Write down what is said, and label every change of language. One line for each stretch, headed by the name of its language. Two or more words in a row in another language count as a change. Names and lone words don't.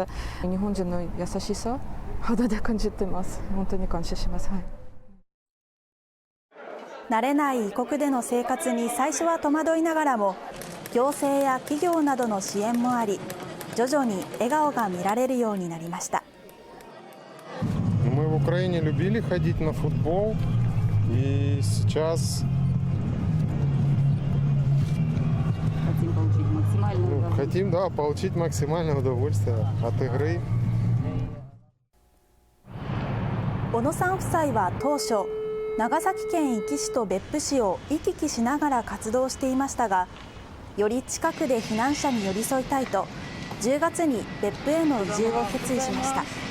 Japanese: 日本人の優しさ肌で感じてます。本当に感謝します。はい、慣れない異国での生活に最初は戸惑いながらも、行政や企業などの支援もあり、徐々に笑顔が見られるようになりました。
Russian: Мы в Украине любили ходить на футбол, и сейчас хотим, да, получить максимальное удовольствие от игры.
Japanese: 小野さん夫妻は当初、長崎県壱岐市と別府市を行き来しながら活動していましたが、より近くで避難者に寄り添いたいと、10月に別府への移住を決意しました。